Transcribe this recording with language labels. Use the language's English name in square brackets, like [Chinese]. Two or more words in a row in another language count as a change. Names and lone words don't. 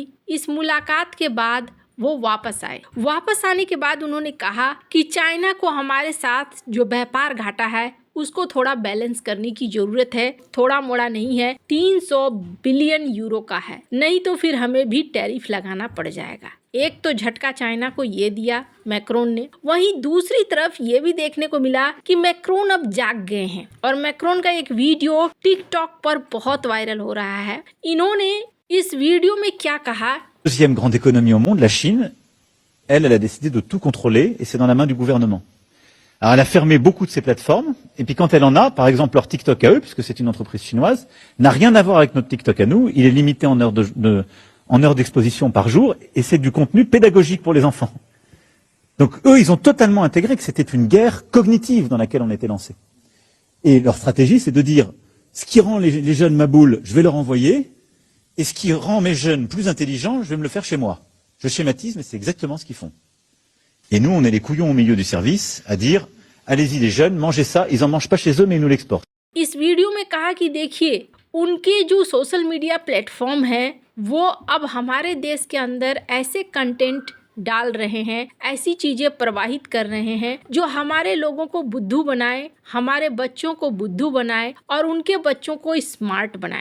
[Hindi] इस मुलाकात के बाद वो वापस आए। वापस आने के बाद उन्होंने कहा कि चाइना को हमारे साथ जो व्यापार घाटा है उसको थोड़ा बैलेंस करने की जरूरत है, थोड़ा मोड़ा नहीं है, 300 बिलियन यूरो का है, नहीं तो फिर हमें भी टैरिफ लगाना पड़ जाएगा। एक तो झटका चाइना को ये दिया मैक्रोन ने, वहीं दूसरी तरफ ये भी देखने को मिला कि मैक्रोन अब जाग गए हैं और मैक्रोन का एक वीडियो टिकटॉक पर बहुत वायरल हो रहा है। इन्होंने इस वीडियो में क्या कहा? [French] Deuxième grande économie au monde, la Chine, elle a décidé de tout contrôler et c'est dans la main du gouvernement. Alors elle a fermé beaucoup de ses plateformes et puis quand elle en a, par exemple leur TikTok à eux, puisque c'est une entreprise chinoise, n'a rien à voir avec notre TikTok à nous. Il est limité en heures d'exposition par jour et c'est du contenu pédagogique pour les enfants. Donc eux, ils ont totalement intégré que c'était une guerre cognitive dans laquelle on était lancé. Et leur stratégie, c'est de dire ce qui rend les jeunes maboules, je vais leur envoyer. Et ce qui rend mes jeunes plus intelligents, je vais me le faire chez moi. Je schématise, mais c'est exactement ce qu'ils font. Et nous, on est les couillons au milieu du service à dire, allez-y les jeunes, mangez ça, ils en mangent pas chez eux, mais ils nous l'exportent. [Hindi] इस वीडियो में कहा कि देखिए उनके जो [English] social media platform [Hindi] है वो अब हमारे देश के अंदर ऐसे कंटेंट डाल रहे हैं, ऐसी चीजें प्रवाहित कर रहे हैं जो हमारे लोगों को बुद्धू बनाए, हमारे बच्चों को बुद्धू बनाए और उनके बच्चों को स्मार्ट बनाए।